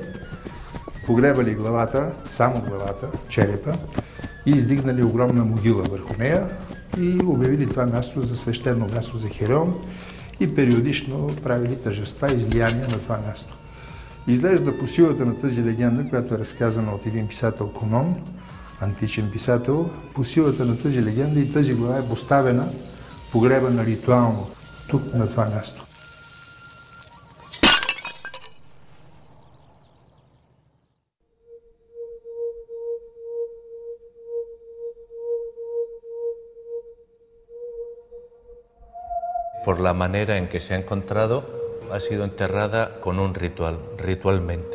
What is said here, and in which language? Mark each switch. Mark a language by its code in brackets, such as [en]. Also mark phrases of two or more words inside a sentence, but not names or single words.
[bg] Погребали главата, само главата, черепа, и издигнали огромна могила върху нея и обявили това място за свещено място за Хероон и периодично правили тържества и излияния на това място. Изглежда по силата на тази легенда, която е разказана от един писател Конон, античен писател, по силата на тази легенда и тази глава е поставена, погребана ритуално тук на това място. [es] Por la manera en que se ha encontrado, ha sido enterrada con un ritual, ritualmente.